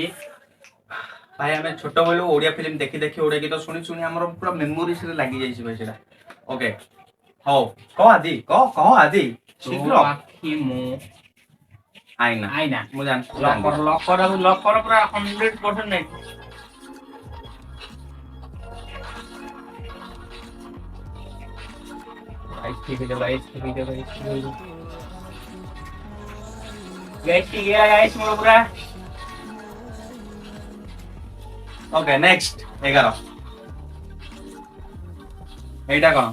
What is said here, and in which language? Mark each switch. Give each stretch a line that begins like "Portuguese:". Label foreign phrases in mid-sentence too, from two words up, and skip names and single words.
Odia: ଭାଇ ଆମେ ଛୋଟ ବେଳୁ ଓଡିଆ ଫିଲ୍ମ ଦେଖି ଦେଖି ଓଡିଆ ଗୀତ ଶୁଣି ଶୁଣି ଆମର ପୁରା ମେମୋରିଜ ରେ ଲାଗି ଯାଇଛି ଭାଇ ସେଟା ଓକେ ହଉ କହ ଆଦି କହ ଆଦି ଶୀଘ୍ର ଆଖି ମୁଁ ଆଇନା ଆଇନା ମୁଁ ଜାଣିଛି ଲକ୍ କର ପୁରା 100% ନାଇଁ
Hindi: ठीक है गाइस ठीक है गाइस
Odia: ମୋର ପୁରା
English: okay next
Odia: 11 ଏଟା କଉଣ